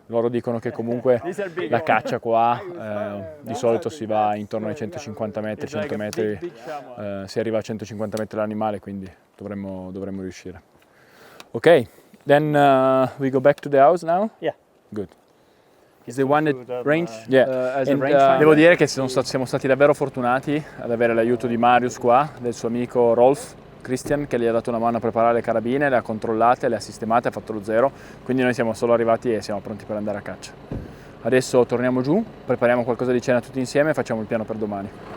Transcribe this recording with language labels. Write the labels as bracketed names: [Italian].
[Italian] Loro dicono che comunque la caccia qua di solito si va intorno ai 150 metri, 100 metri, si arriva a 150 metri l'animale, quindi dovremmo riuscire. [English] Ok, then we go back to the house now? Yeah. Good. Is the one that range? Yeah. As a rangefinder? [Italian] Devo dire che siamo stati davvero fortunati ad avere l'aiuto di Marius qua, del suo amico Rolf Christian, che gli ha dato una mano a preparare le carabine, le ha controllate, le ha sistemate, ha fatto lo zero, quindi noi siamo solo arrivati e siamo pronti per andare a caccia. Adesso torniamo giù, prepariamo qualcosa di cena tutti insieme e facciamo il piano per domani.